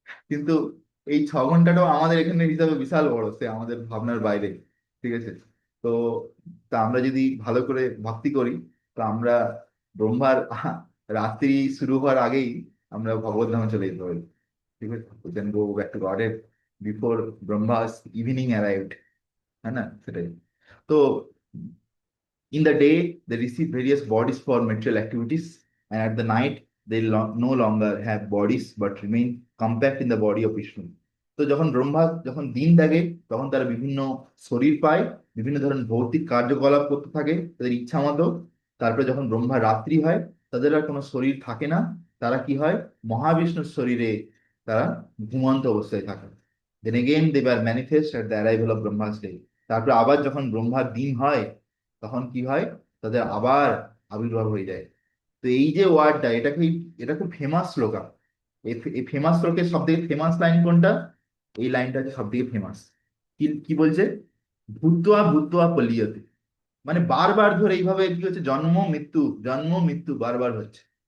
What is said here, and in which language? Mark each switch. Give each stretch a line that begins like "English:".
Bangla: কিন্তু এই 6 ঘন্টাটাও আমাদের এখানে হিসাবে বিশাল বড়, সে আমাদের ভাবনার বাইরে, ঠিক আছে। তো তা আমরা যদি ভালো করে ভক্তি করি, তো আমরা ব্রহ্মার রাত্রি শুরু হওয়ার আগেই আমরা ভগবত ধামে চলে যেতে পারি, ঠিক আছে,
English: we can go back to Godhead before Brahma's evening arrived,
Hindi: है ना,
Bangla: সেটাই।
English: তো in the day, they receive various bodies for material activities, and at the night, they no longer have bodies but remain compact in the body of Vishnu.
Bangla: তো যখন ব্রহ্মা যখন দিন থাকে, তখন তারা বিভিন্ন শরীর পায়, বিভিন্ন ধরনের ভৌতিক কার্যকলাপ করতে থাকে তাদের ইচ্ছা মতো। তারপরে যখন ব্রহ্মা রাত্রি হয়, তাদের আর কোনো শরীর থাকে না, তারা কি হয়, মহাবিষ্ণুর শরীরে তারা ঘুমন্ত অবস্থায় থাকে।
English: Then again they were manifest at the arrival of Brahma's day.
Bangla: তারপরে আবার যখন ব্রহ্মার দিন হয়, তখন কি হয়, তাদের আবার আবির্ভাব হয়ে যায়। তো এই যে ওয়ার্ডটা, এটা খুব ফেমাস শ্লোকা। এই ফেমাস শ্লোকের সব থেকে ফেমাস লাইন কোনটা, এই লাইনটা হচ্ছে সব থেকে ফেমাস। কি কি বলছে, ভূত্বা ভূত্বা পলিয়তে, মানে বারবার ধরে এইভাবে কি হচ্ছে, জন্ম মৃত্যু বারবার হচ্ছে।